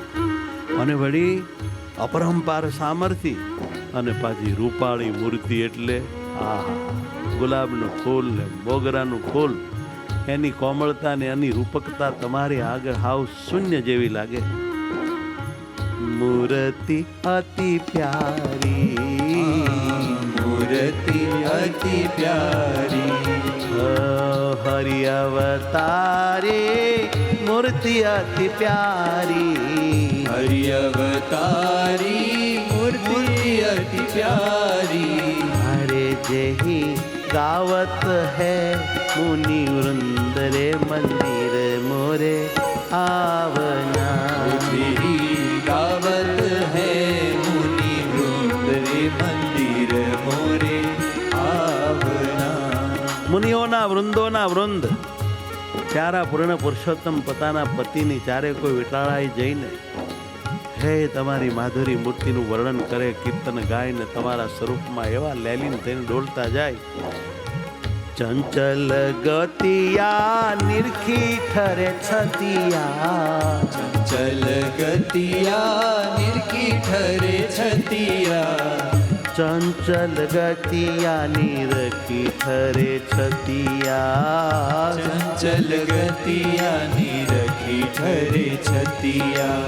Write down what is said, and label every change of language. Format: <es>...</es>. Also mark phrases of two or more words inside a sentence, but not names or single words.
<gu>અને વળી અપરંપાર સામર્થ્ય અને પાછી રૂપાળી મૂર્તિ, એટલે આહા, ગુલાબનું ફૂલ ને મોગરાનું ફૂલ, એની કોમળતા ને એની રૂપકતા તમારી આગળ હાવ શૂન્ય જેવી લાગે।</gu> <hi>मूर्ति अति प्यारी। मूर्ति अति प्यारी। हरि अवतारी मूर्ति अति प्यारी। हरि अवतारी मूर्ति अति प्यारी। अरे जेहि गावत है मुनि वृंद रे मंदिर मोरे आवना। जेहि गावत है मुनि वृंद रे मंदिर मोरे आवना।</hi> <gu>મુનિઓના વૃંદોના વૃંદ ચારા પૂર્ણ પુરુષોત્તમ પોતાના પતિની ચારે કોઈ વિટાળાઈ જઈને હે તમારી માધુરી મૂર્તિનું વર્ણન કરે, કીર્તન ગાય ને તમારા સ્વરૂપમાં એવા લેલીન થઈને ડોલતા જાય।</gu> <hi>चंचल गतिया निरखी ठरे छतिया। चंचल गतिया निरखी ठरे छतिया। चंचल गतिया निरखी ठरे छतिया। चंचल गतिया निरखी ठरे छतिया।</hi>